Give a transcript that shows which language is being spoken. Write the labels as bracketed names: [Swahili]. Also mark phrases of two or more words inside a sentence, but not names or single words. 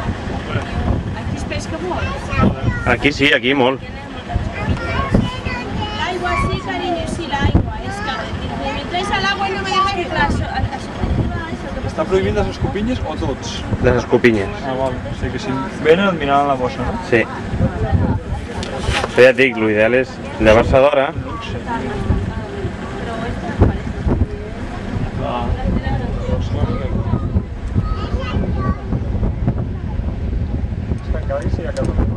[Catalan] Aquí es pesca molt. Aquí sí, aquí molt. L'aigua sí, cariño, sí, l'aigua. [Spanish] És que me entráis al agua y no me dejáis entrar. ¿Están prohibidas las escopinyes o tots? [Catalan] Les escopinyes. Ah, val. O sigui que si venen et miraran la bossa, no? Sí. Però ja et dic, l'ideal és llevar-se d'hora. És tancadíssim a casa meva.